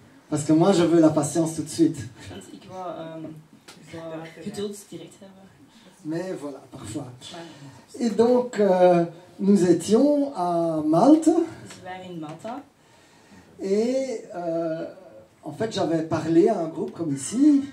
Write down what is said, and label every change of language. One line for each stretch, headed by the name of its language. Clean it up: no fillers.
French: Parce que moi, je veux la patience tout de suite.
Dutch: Want ik wou geduld direct hebben.
French: Mais voilà, parfois.
Dutch: Maar,
French: Et donc, nous étions à Malte.
Dutch: dus we waren in Malta.
French: Et en fait, j'avais parlé à un groupe comme ici.